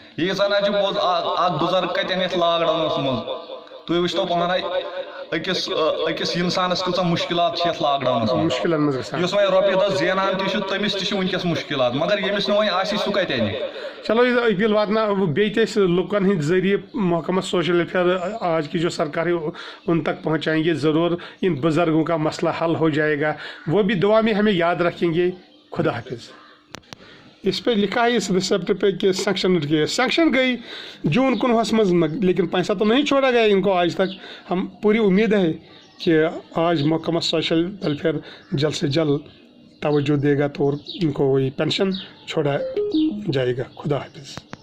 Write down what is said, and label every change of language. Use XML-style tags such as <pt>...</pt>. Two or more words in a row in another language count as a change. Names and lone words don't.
<ks>یہِ زن حظ چھُ پوٚز اکھ بُزرگ کتٮ۪ن یتھ</ks> <en>lock downs</en> <ks>منٛز تُہۍ وٕچھتو پانے أکِس انسانس کۭژاہ مُشکلات چھِ یتھ</ks> <en>lock downs</en> <ks>منٛز مُشکلن منٛز گژھان یُس وۄنۍ رۄپیہِ دہ زینان تہِ چھُ تٔمِس تہِ چھِ وٕنکیٚس مُشکلات مگر ییٚمِس نہٕ وۄنۍ آسہِ سُہ کتہِ اَنہِ</ks> <ur>چلو یہ اپیل</ur> <ks>واتناو بیٚیہِ تہِ أسۍ لُکن ہٕنٛدۍ ذٔریعہٕ</ks> <ur>محکمہ</ur> <en>social welfare</en> <ur>آج کی جو سرکار ہے ان تک پہنچائیں گے ضرور ان بزرگوں کا مسئلہ حل ہو جائے گا وہ بھی دعا میں ہمیں یاد رکھیں گے خدا حافظ اس پہ لکھا ہے اس ریسیپٹ پہ کہ سینکشن گئی جون 19 مز لیکن پیسہ تو نہیں چھوڑا گیا ان کو آج تک ہم پوری امید ہے کہ آج محکمہ</ur> <en>social welfare</en> <ur>جلد سے جلد توجہ دے گا تو ان کو وہی پینشن چھوڑا جائے گا خدا حافظ</ur>